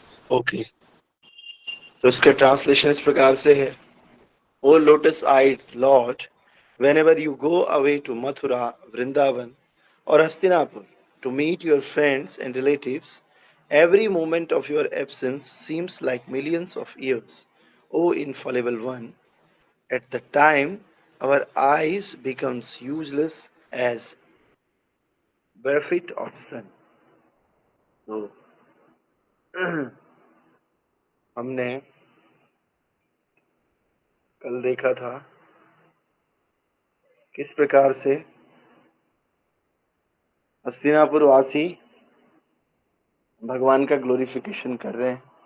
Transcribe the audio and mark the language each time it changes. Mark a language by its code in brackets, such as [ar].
[hi] Okay, तो इसका translation इस प्रकार से है। [en] O lotus eyed lord, whenever you go away to Mathura, Vrindavan, or Hastinapur to meet your friends and relatives, every moment of your absence seems like millions of years. O infallible one, at the time our eyes becomes useless as benefit of sun. [hi] तो हमने कल देखा था किस प्रकार से हस्तिनापुर वासी भगवान का ग्लोरिफिकेशन कर रहे हैं।